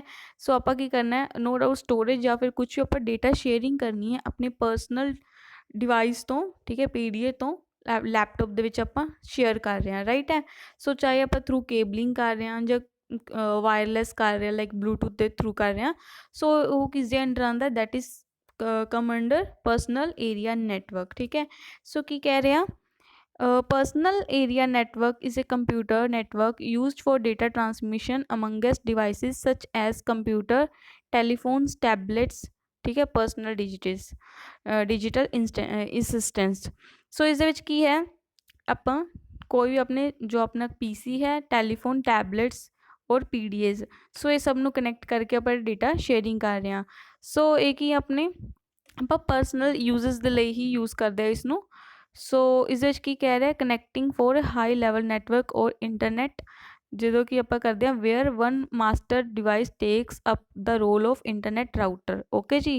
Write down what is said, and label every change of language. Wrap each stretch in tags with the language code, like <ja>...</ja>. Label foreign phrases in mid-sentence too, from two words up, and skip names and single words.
<pa>ਸੋ ਆਪਾਂ ਕੀ ਕਰਨਾ ਹੈ,</pa> <en>no doubt storage</en> <pa>ਜਾਂ ਫਿਰ ਕੁਛ ਆਪਾਂ</pa> <en>data sharing</en> <pa>ਕਰਨੀ ਹੈ ਆਪਣੇ</pa> <en>personal device</en> <pa>ਤੋਂ, ਠੀਕ ਹੈ, ਪੀਡੀਏ ਤੋਂ ਲੈਪਟਾਪ ਦੇ ਵਿੱਚ ਆਪਾਂ ਸ਼ੇਅਰ ਕਰ ਰਹੇ ਹਾਂ, ਰਾਈਟ ਹੈ। ਸੋ ਚਾਹੇ ਆਪਾਂ</pa> <en>through cabling</en> <pa>ਕਰ ਰਹੇ ਹਾਂ ਜਾਂ ਵਾਇਰਲੈਸ ਕਰ ਰਹੇ ਹਾਂ</pa> <en>like Bluetooth</en> <pa>ਦੇ ਥਰੂ ਕਰ ਰਹੇ ਹਾਂ। ਸੋ ਉਹ ਕਿਸ ਦੇ ਅੰਡਰ ਆਉਂਦਾ,</pa> <en>that is come under personal area network,</en> <pa>ਠੀਕ ਹੈ। ਸੋ ਕੀ ਕਹਿ ਰਹੇ ਆ,</pa> <en>personal area network is a computer network used for data transmission amongst devices such as computer, telephones, tablets,</en> <hi>ठीक है,</hi> <en>personal digital assistants।</en> <pa>सो इस ਵਿੱਚ ਕੀ ਹੈ, ਆਪਾਂ ਕੋਈ ਵੀ ਆਪਣੇ ਜੋ ਆਪਣਾ ਪੀਸੀ ਹੈ, ਟੈਲੀਫੋਨ, ਟੈਬਲੇਟਸ ਔਰ ਪੀਡੀਏਜ਼, ਸੋ ਇਹ ਸਭ ਨੂੰ ਕਨੈਕਟ ਕਰਕੇ ਆਪਾਂ</pa> <en>data sharing</en> <pa>ਕਰ ਰਹੇ ਹਾਂ। ਸੋ ਇਹ ਕੀ ਆਪਣੇ ਆਪਾਂ</pa> <en>personal uses</en> <pa>ਦੇ ਲਈ ਹੀ ਯੂਜ਼ ਕਰਦੇ ਹਾਂ ਇਸ ਨੂੰ। ਸੋ ਇਸ ਵਿੱਚ ਕੀ ਕਹਿ ਰਿਹਾ,</pa> <en>connecting for high level network or internet,</en> <pa>ਜਦੋਂ ਕਿ ਆਪਾਂ ਕਰਦੇ ਹਾਂ</pa> <en>where one master device takes up the role of internet router, ਓਕੇ ਜੀ।</en>